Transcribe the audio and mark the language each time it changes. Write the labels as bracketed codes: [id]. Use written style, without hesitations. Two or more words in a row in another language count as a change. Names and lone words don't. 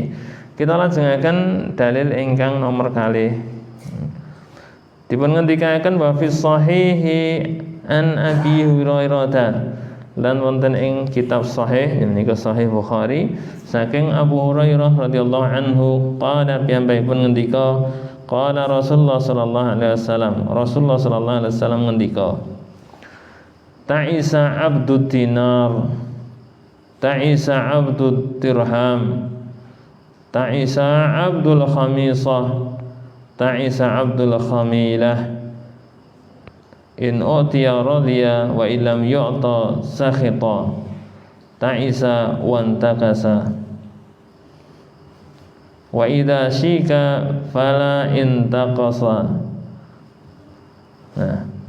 [jv] Kita lajengaken dalil ingkang nomor kalih. Dipun ngendikaken [ar] وفي صحيح عن أبي هريرة [jv] lan wonten ing kitab sahih menika Sahih Bukhari saking Abu Hurairah [ar] رضي الله عنه قال [jv] piyambakipun ngendika [ar] قال رسول الله صلى الله عليه وسلم رسول الله صلى الله عليه وسلم ngendika تعس عبد الدينار تعس عبد الدرهم تعس عبد الخميصة تعس عبد الخميلة إن أعطي رضي وإن لم يعط سخط تعس وانتكس وإذا شيك فلا انتقش.